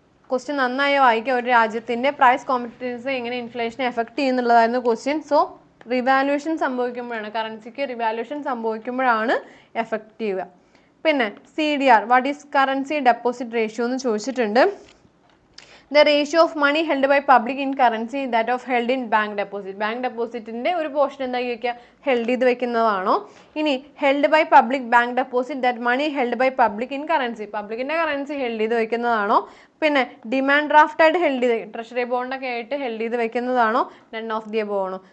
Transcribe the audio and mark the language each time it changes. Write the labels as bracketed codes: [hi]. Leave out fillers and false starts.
[ml] Question നന്നായി വായിക്കുക. ഒരു രാജ്യത്തിൻ്റെ പ്രൈസ് കോമ്പറ്റൻസ് എങ്ങനെ ഇൻഫ്ലേഷനെ effect ചെയ്യുന്നുള്ളതായിരുന്നു question. So revaluation സംഭവിക്കുമ്പോഴാണ്, കറൻസിക്ക് revaluation സംഭവിക്കുമ്പോഴാണ് effect ചെയ്യുക. പിന്നെ CDR [en] what is currency deposit ratio [ml] എന്ന് ചോദിച്ചിട്ടുണ്ട്. [en] The ratio of money held by public in currency that of held in bank deposit. [ml] Bank depositന്റെ ഒരു പോർഷൻ എന്തായി വെക്കുക, held ചെയ്ത് വെക്കുന്നതാണോ. [en] ഇനി held by public bank deposit that money held by public in currency, [ml] പബ്ലിക്കിന്റെ currency held ചെയ്ത് വെക്കുന്നതാണോ. പിന്നെ demand draft ആയിട്ട് held ചെയ്ത് treasury ബോണ്ടൊക്കെ ആയിട്ട് ഹെൽഡ് ചെയ്ത് വെക്കുന്നതാണോ, നൺ ഓഫ് ദി അബോവ് ആണോ.